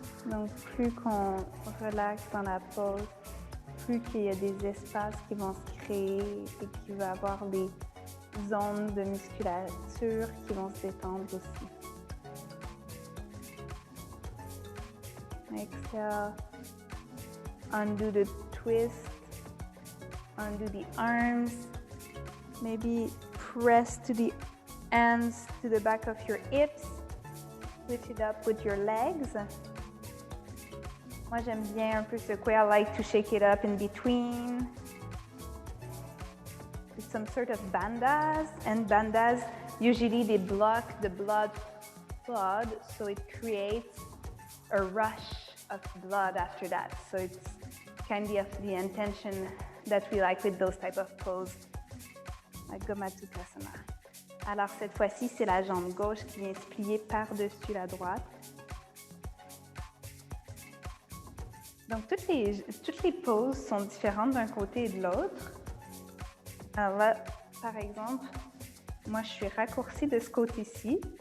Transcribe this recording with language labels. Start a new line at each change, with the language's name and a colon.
French: Donc, plus qu'on relaxe dans la pose, plus qu'il y a des espaces qui vont se créer et qu'il va y avoir des zones de musculature qui vont se détendre aussi.
English: Exhale, undo the twist, undo the arms, maybe press to the hands to the back of your hips, switch it up with your legs.
French: Moi, j'aime bien un peu secouer.
English: I like to shake it up in between. It's some sort of bandhas, and bandhas, usually they block the blood flow, so it creates a rush of blood after that. So it's kind of the intention that we like with those type of poses, like Gomatsukasana.
French: Alors cette fois-ci, c'est la jambe gauche qui vient se plier par-dessus la droite. Donc, toutes les poses sont différentes d'un côté et de l'autre. Alors là, par exemple, moi, je suis raccourcie de ce côté-ci.